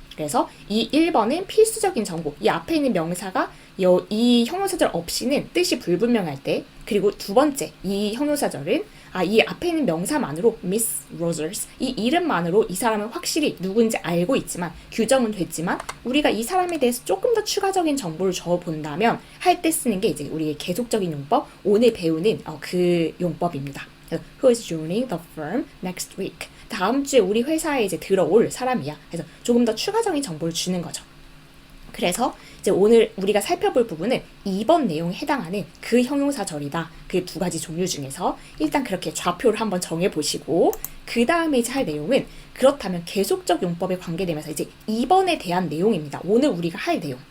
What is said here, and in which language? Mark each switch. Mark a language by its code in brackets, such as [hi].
[ko] 그래서 이 1번은 필수적인 정보, 이 앞에 있는 명사가 이 형용사절 없이는 뜻이 불분명할 때 그리고 두 번째, 이 형용사절은 이 앞에 있는 명사만으로 Miss Rogers, 이 이름만으로 이 사람은 확실히 누군지 알고 있지만 규정은 됐지만 우리가 이 사람에 대해서 조금 더 추가적인 정보를 줘본다면 할 때 쓰는 게 이제 우리의 계속적인 용법, 오늘 배우는 그 용법입니다. [en] Who is joining the firm next week? [ko] 다음 주에 우리 회사에 이제 들어올 사람이야. 그래서 조금 더 추가적인 정보를 주는 거죠. 그래서 이제 오늘 우리가 살펴볼 부분은 2번 내용에 해당하는 그 형용사절이다. 그 두 가지 종류 중에서 일단 그렇게 좌표를 한번 정해보시고 그 다음에 이제 할 내용은 그렇다면 계속적 용법에 관계되면서 이제 2번에 대한 내용입니다. 오늘 우리가 할 내용.